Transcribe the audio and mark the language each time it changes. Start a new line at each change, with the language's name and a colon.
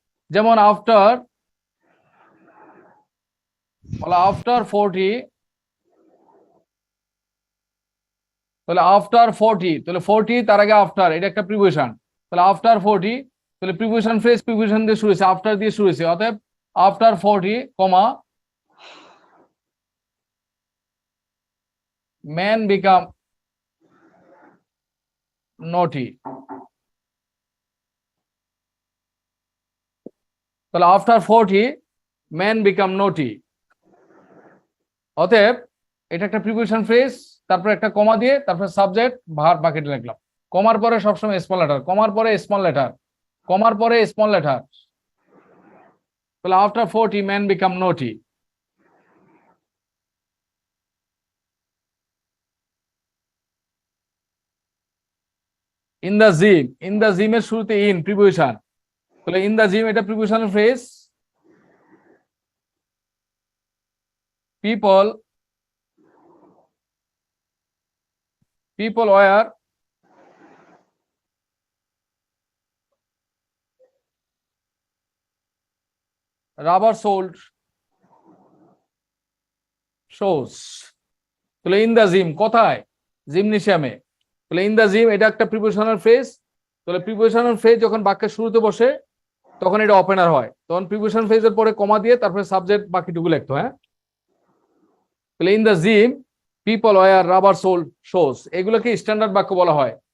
Bangla: যেমন আফটার 40, তাহলে আফটার 40, তাহলে 40 তার আগে আফটার, এটা একটা প্রিপোজিশন। তাহলে আফটার 40, তাহলে প্রিপোজিশন ফ্রেজ প্রিপোজিশন দিয়ে শুরু হয়েছে, আফটার দিয়ে শুরু হয়েছে। অতএব
English: After 40, man become naughty।
Bangla: তাহলে
English: After 40 man become naughty।
Bangla: অতএব এটা একটা প্রিপোজিশন ফ্রেজ, তারপর একটা কমা দিয়ে তারপর সাবজেক্ট ভার্ব বাকিটা লিখলাম। কমার পরে সবসময় স্মল লেটার, কমার পরে স্মল লেটার, কমার পরে স্মল লেটার। তাহলে
English: After 40 men become naughty.
Bangla: In the gym, in the জিমের শুরুতে ইন প্রিপোজিশন, তাহলে ইন দ্য জিম এটা prepositional phrase.
English: People, people were rubber soled shows.
Bangla: তাহলে ইন দ্য জিম কোথায়? জিমনেশিয়ামে। তাহলে ইন দ্য জিম এটা একটা প্রিপোজিশনাল ফ্রেজ। তাহলে প্রিপোজিশনাল ফ্রেজ যখন বাক্যের শুরুতে বসে তখন এটা ওপেনার হয়, তখন প্রিপোজিশনাল ফ্রেজের পরে কমা দিয়ে তারপরে সাবজেক্ট বাকিটুকু লিখতে হয়। তাহলে
English: in the gym people wear rubber soled shoes,
Bangla: এগুলোকে স্ট্যান্ডার্ড বাক্য বলা হয়।